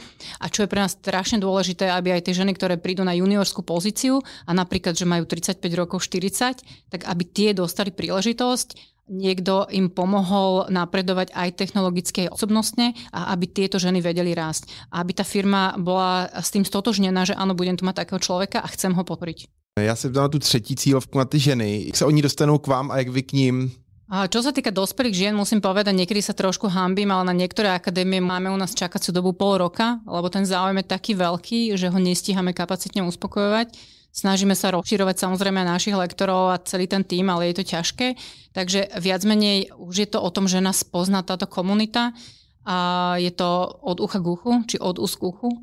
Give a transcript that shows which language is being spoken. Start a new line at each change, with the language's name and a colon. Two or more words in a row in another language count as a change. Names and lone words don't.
Slovak: A čo je pre nás strašne dôležité, aby aj tie ženy, ktoré prídu na juniorskú pozíciu a napríklad, že majú 35 rokov, 40, tak aby tie dostali príležitosť, niekto im pomohol napredovať aj technologicky, osobnostne a aby tieto ženy vedeli rásť. A aby tá firma bola s tým stotožnená, že áno, budem tu mať takého človeka a chcem ho podporiť.
Czech: Já se ptám na tu třetí cílovku, na ty ženy. Jak se oni dostanou k vám a jak vy k ním?
Slovak: A čo sa týka dospelých žien, musím povedať, niekedy sa trošku hanbím, ale na niektoré akadémie máme u nás čakaciu dobu pol roka, lebo ten záujem je taký veľký, že ho nestíhame kapacitne uspokojovať. Snažíme sa rozširovať samozrejme našich lektorov a celý ten tím, ale je to ťažké. Takže viac menej už je to o tom, že nás pozná táto komunita a je to od ucha k uchu, či od úst k uchu.